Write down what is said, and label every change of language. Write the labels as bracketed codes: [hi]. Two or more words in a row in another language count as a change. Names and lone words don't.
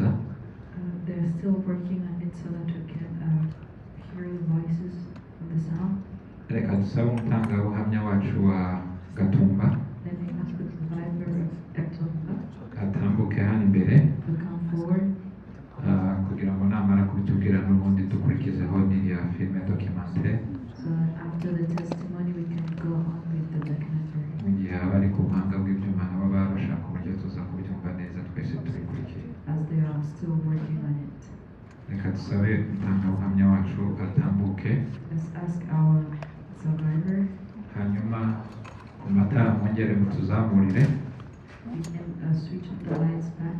[en] They're still working on it so that we can hear the voices of the sound. [rw] Reka dusabe umutangabuhamya wacu wa Gatumba [en] Let me ask the survivor of Gatumba [rw] atambuke hano imbere [en] to come forward. [rw] kugira ngo namara kubitubwira n'ubundi dukurikizeho n'iriya filime documentaire. [en] So after the testimony we can go on with the documentary. [rw] Mu gihe abari ku buhanga bw'ibyuma nabo baba bashaka uburyo tuza kubyumva neza twese tubikurikiye. [en] As they are still working on it. [rw] Reka dusabe umutangabuhamya wacu atambuke. [en] Let's ask our survivor. [rw] Hanyuma ku matara mwongere mutuzamurire. [en] We can switch on the lights back.